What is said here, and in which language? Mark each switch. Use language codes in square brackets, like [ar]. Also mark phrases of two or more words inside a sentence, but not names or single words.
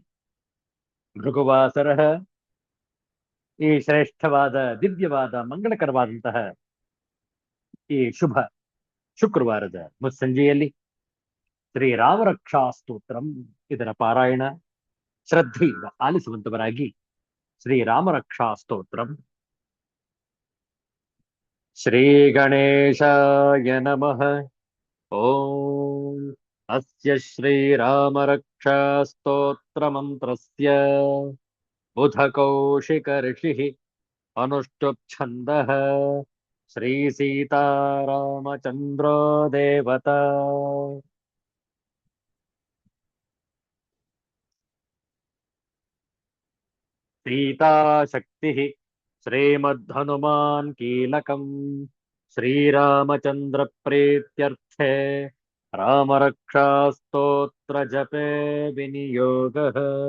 [kn] ಭೃಗುವಾಸರ ಈ ಶ್ರೇಷ್ಠವಾದ ದಿವ್ಯವಾದ ಮಂಗಳಕರವಾದಂತಹ ಈ ಶುಭ ಶುಕ್ರವಾರದ ಮುಸ್ಸಂಜೆಯಲ್ಲಿ [sa] श्रीराम रक्षा स्तोत्रम् [kn] ಇದರ ಪಾರಾಯಣ ಶ್ರದ್ಧೆಯಿಂದ ಆಲಿಸುವಂತವರಾಗಿ [sa] श्रीराम रक्षा स्तोत्रम् श्री गणेशाय नमः ಓಂ ಅಸ್ಯ ಶ್ರೀರಾಮ ರಕ್ಷಾ ಸ್ತೋತ್ರ ಮಂತ್ರಸ್ಯ ಬುಧ ಕೌಶಿಕ ಋಷಿಃ ಅನುಷ್ಠುಪ್ ಛಂದಃ ಶ್ರೀ ಸೀತಾರಾಮಚಂದ್ರೋ ದೇವತಾ सीता शक्तिः श्रीमद्हनुमान् कीलकम् श्रीरामचन्द्र प्रीत्यर्थे रामरक्षास्तोत्र जपे विनियोगः